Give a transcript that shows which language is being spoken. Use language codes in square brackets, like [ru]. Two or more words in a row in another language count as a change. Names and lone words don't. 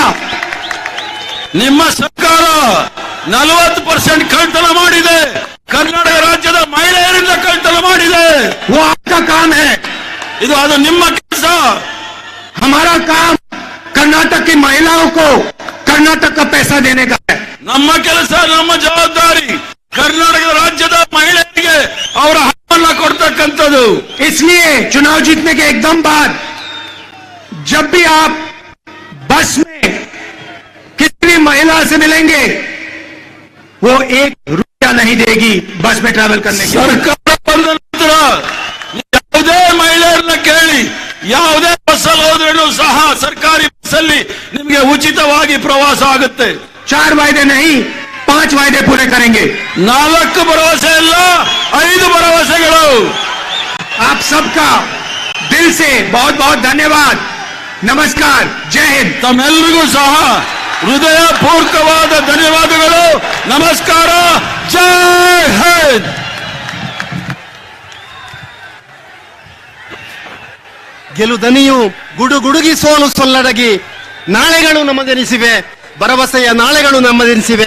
[kn] ನಿಮ್ಮ ಸರ್ಕಾರ 40% ಕಳ್ತನ ಮಾಡಿದೆ. ಕರ್ನಾಟಕ ರಾಜ್ಯದ ಮಹಿಳೆಯರಿಂದ ಕಳ್ತನ ಮಾಡಿದೆ. [hi] वो आपका काम है. [kn] ಅದು ನಿಮ್ಮ ಕೆಲಸ. [hi] हमारा काम कर्नाटक की महिलाओं को कर्नाटक का पैसा देने का है. [kn] ನಮ್ಮ ಕೆಲಸ, ನಮ್ಮ ಜವಾಬ್ದಾರಿ ಕರ್ನಾಟಕ ರಾಜ್ಯದ ಮಹಿಳೆಯರಿಗೆ ಅವರ ಹಕ್ಕನ್ನು ಕೊಡ್ತಕ್ಕಂಥದ್ದು. [hi] इसलिए चुनाव जीतने के एकदम बाद जब भी आप बस में किसी भी महिला से मिलेंगे, वो 1 रुपया नहीं देगी बस में ट्रैवल करने के लिए. [kn] ಸರ್ಕಾರ ಬಂದ ನಂತರ ಯಾವುದೇ ಮಹಿಳೆಯರನ್ನ ಕೇಳಿ, ಯಾವುದೇ ಬಸ್ಸಲ್ಲಿ ಹೋದ್ರೂ ಸಹ ಸರ್ಕಾರಿ ಬಸ್ಸಲ್ಲಿ ನಿಮಗೆ ಉಚಿತವಾಗಿ ಪ್ರವಾಸ ಆಗುತ್ತೆ. [hi] 4 वायदे नहीं, 5 वायदे पूरे करेंगे. [kn] 4 ಭರವಸೆ ಇಲ್ಲ, 5 ಭರವಸೆಗಳು. [hi] आप सबका दिल से बहुत बहुत धन्यवाद. नमस्कार. जय हिंद. [kn] ತಮ್ಮೆಲ್ಲರಿಗೂ ಸಹ ಹೃದಯಪೂರ್ವಕವಾದ ಧನ್ಯವಾದಗಳು. ನಮಸ್ಕಾರ. ಜೈ ಹಿಂದ್. ಗೆಲುದನಿಯು ಗುಡುಗುಡುಗಿ ಸೋಲು ಸೊಲ್ಲಡಗಿ, ನಾಳೆಗಳು ನಮ್ಮದೆನಿಸಿವೆ, ಭರವಸೆಯ ನಾಳೆಗಳು ನಮ್ಮದೆನಿಸಿವೆ.